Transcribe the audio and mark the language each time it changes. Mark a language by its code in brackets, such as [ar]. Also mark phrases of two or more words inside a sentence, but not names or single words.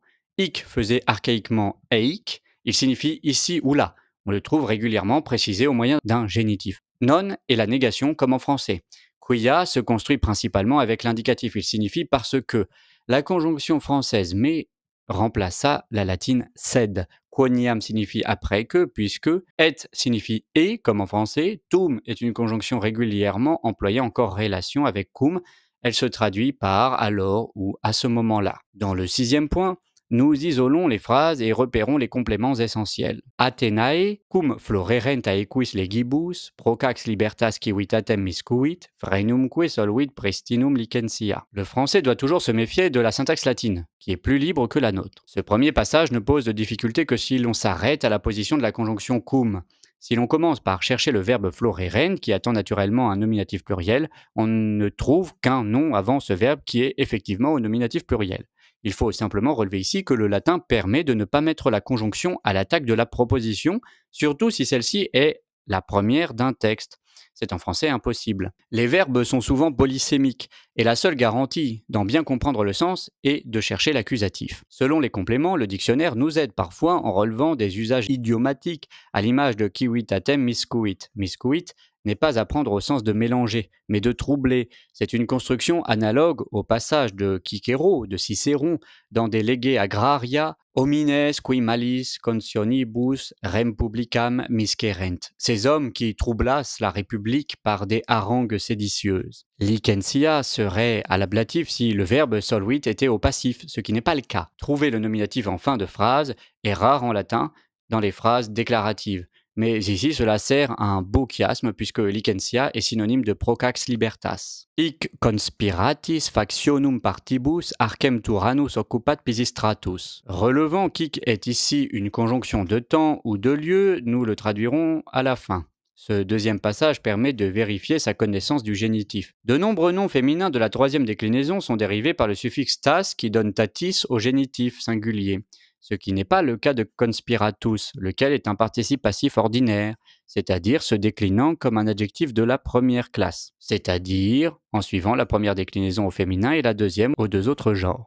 [fr] Ik faisait archaïquement eik, il signifie ici ou là. On le trouve régulièrement précisé au moyen d'un génitif. Non est la négation comme en français. Quia se construit principalement avec l'indicatif, il signifie parce que. La conjonction française mais remplaça la latine sed. Quoniam signifie après que, puisque, et signifie et, comme en français, tum est une conjonction régulièrement employée en corrélation avec cum, elle se traduit par alors ou à ce moment-là. Dans le sixième point, nous isolons les phrases et repérons les compléments essentiels. [la] Athenae, cum florerent aequis legibus, procax libertas civitatem miscuit, frenumque solvit prestinum licentia. [fr] Le français doit toujours se méfier de la syntaxe latine, qui est plus libre que la nôtre. Ce premier passage ne pose de difficulté que si l'on s'arrête à la position de la conjonction cum. Si l'on commence par chercher le verbe floreren, qui attend naturellement un nominatif pluriel, on ne trouve qu'un nom avant ce verbe qui est effectivement au nominatif pluriel. Il faut simplement relever ici que le latin permet de ne pas mettre la conjonction à l'attaque de la proposition, surtout si celle-ci est la première d'un texte. C'est en français impossible. Les verbes sont souvent polysémiques, et la seule garantie d'en bien comprendre le sens est de chercher l'accusatif. Selon les compléments, le dictionnaire nous aide parfois en relevant des usages idiomatiques, à l'image de [la] civitatem miscuit. [fr] Miscuit n'est pas à prendre au sens de mélanger, mais de troubler. C'est une construction analogue au passage de Cicéro, de Cicéron, dans des Legge agraria, [la] homines qui malis consionibus rem publicam miscerent. [fr] Ces hommes qui troublassent la République par des harangues séditieuses. Licentia serait à l'ablatif si le verbe solvit était au passif, ce qui n'est pas le cas. Trouver le nominatif en fin de phrase est rare en latin dans les phrases déclaratives. Mais ici, cela sert à un beau chiasme puisque licentia est synonyme de [la] procax libertas. Hic conspiratis factionum partibus arcem tyrannus occupat pisistratus. [fr] Relevant qu'hic est ici une conjonction de temps ou de lieu, nous le traduirons à la fin. Ce deuxième passage permet de vérifier sa connaissance du génitif. De nombreux noms féminins de la troisième déclinaison sont dérivés par le suffixe tas qui donne tatis au génitif singulier. Ce qui n'est pas le cas de conspiratus, lequel est un participe passif ordinaire, c'est-à-dire se déclinant comme un adjectif de la première classe, c'est-à-dire en suivant la première déclinaison au féminin et la deuxième aux deux autres genres.